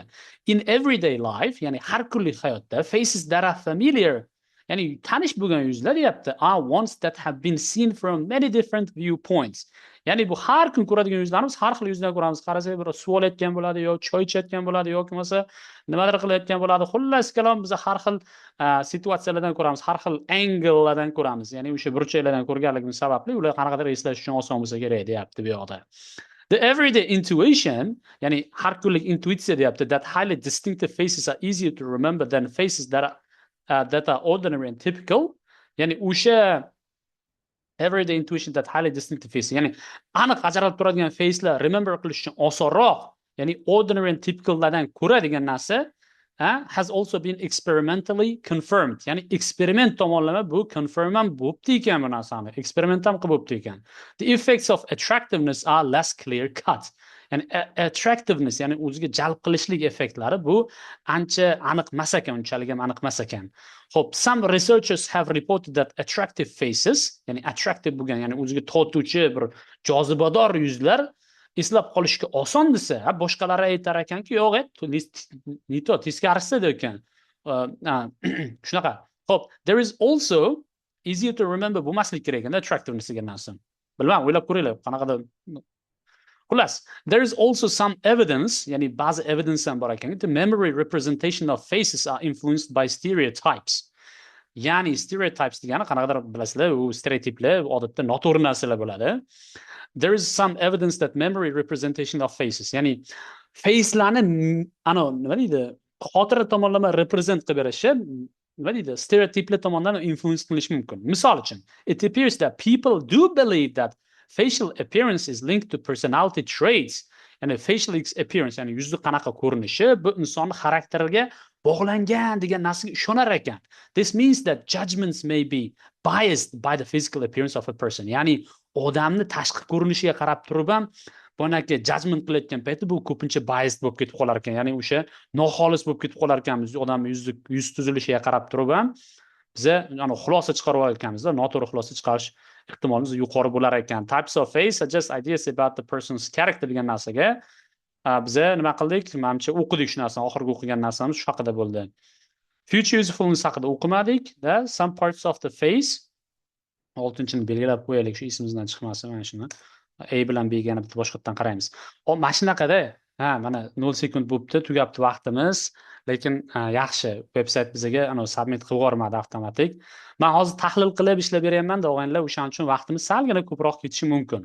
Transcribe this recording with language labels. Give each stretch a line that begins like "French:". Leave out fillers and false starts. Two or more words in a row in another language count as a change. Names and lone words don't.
English: In everyday life,
Uzbek: ya'ni har kunlik hayotda
English: faces that are familiar,
Uzbek: ya'ni tanish bo'lgan yuzlar deyapti,
English: are ones that have been seen from many different viewpoints.
Uzbek: Ya'ni bu har kun ko'radigan yuzlarimiz har xil yuzlar ko'ramiz. Qarasak, bir suv olayotgan bo'ladi, yo choy ichayotgan bo'ladi, yoki bo'lmasa nimadir qilayotgan bo'ladi. Xullas kalom biz har xil situatsiyalardan ko'ramiz, har xil anglelardan ko'ramiz. Ya'ni o'sha burchaklardan ko'rganligimiz sababli ular qanaqadir eslash uchun oson bo'lsa kerak deyapti bu yoqda.
English: The everyday intuition,
Uzbek: ya'ni har kunlik intuitsiya deyapti,
English: that highly distinctive faces are easier to remember than faces that are ordinary and typical.
Uzbek: Ya'ni o'sha
English: everyday intuition that highly distinctive face.
Uzbek: Ya'ni aniq ajralib turadigan facelar remember qilish uchun osonroq, ya'ni
English: ordinary and typicallardan
Uzbek: ko'ra degan narsa
English: has also been experimentally confirmed.
Uzbek: Ya'ni eksperiment tomonlama bu confirm ham bo'libdi ekan bu narsani. Eksperiment ham qilib bo'libdi ekan.
English: The effects of attractiveness are less clear cut.
Uzbek: Ya'ni attractiveness, ya'ni o'ziga jalb qilishlik effektlari bu ancha aniq emas ekan, unchalik ham aniq emas ekan. Xo'p,
English: some researchers have reported that attractive faces,
Uzbek: ya'ni attractive bo'lgan, ya'ni o'ziga tortuvchi bir jozibador yuzlar eslab qolishga oson desa, boshqalari aytar ekanki, yo'q, nito teskarisi ekan. Shunaqa. Xo'p,
English: there is also easier to remember
Uzbek: bo'lmaslik kerak ekan
English: attractiveness
Uzbek: degan narsa. Bilmadim, o'ylab ko'ringlar, qanaqadir. Xullas,
English: there is also some evidence,
Uzbek: ya'ni ba'zi evidence ham bor ekan,
English: the memory representation of faces are influenced by stereotypes.
Uzbek: Ya'ni stereotypes degani qanaqadir bilasizlar, u stereotiplar odatda noto'g'ri narsalar bo'ladi.
English: There is some evidence that memory representation of faces,
Uzbek: ya'ni facelarni nima deydi, xotira tomonlama represent qilib berishi, nima deydi, stereotiplar tomonidan influence qilish mumkin. Misol uchun,
English: it appears that people do believe that facial appearance is linked to personality traits. And a facial appearance,
Uzbek: ya'ni yuzni qanaqa ko'rinishi bu inson xarakteriga bog'langan degan narsaga ishonar ekan.
English: This means that judgments may be biased by the physical appearance of a person.
Uzbek: Ya'ni odamni tashqi ko'rinishiga qarab turib ham bunaqangi judgment qilayotgan payti bu ko'pincha biased bo'lib ketib qolar ekan. Ya'ni o'sha noxolis bo'lib ketib qolar ekanmiz. Odamning yuz tuzilishiga qarab turib ham biza xulosa chiqarib olganmiz, noto'g'ri xulosa chiqarish ehtimolimiz yuqori bo'lar ekan.
English: Types of face suggest ideas about the person's character
Uzbek: degan narsaga biza nima qildik? Menimcha o'qidik shu narsani, oxirgi o'qigan narsamiz shu haqida bo'ldi.
English: Future usefulness
Uzbek: haqida o'qimadik,
English: some parts of the face
Uzbek: 6-ni belgilab qo'yaylik, shu ismimizdan chiqmasin mana shuni. A bilan B ga bitta boshqatdan qaraymiz. Mana shunaqada, mana 0 sekund bo'libdi, tugabdi vaqtimiz. Lekin yaxshi, veb-sayt bizga submit qilib yubormadi avtomatik. Men hozir tahlil qilib ishlab beryapman, o'g'aylar, o'shaning uchun vaqtimiz salgina ko'proq ketishi mumkin.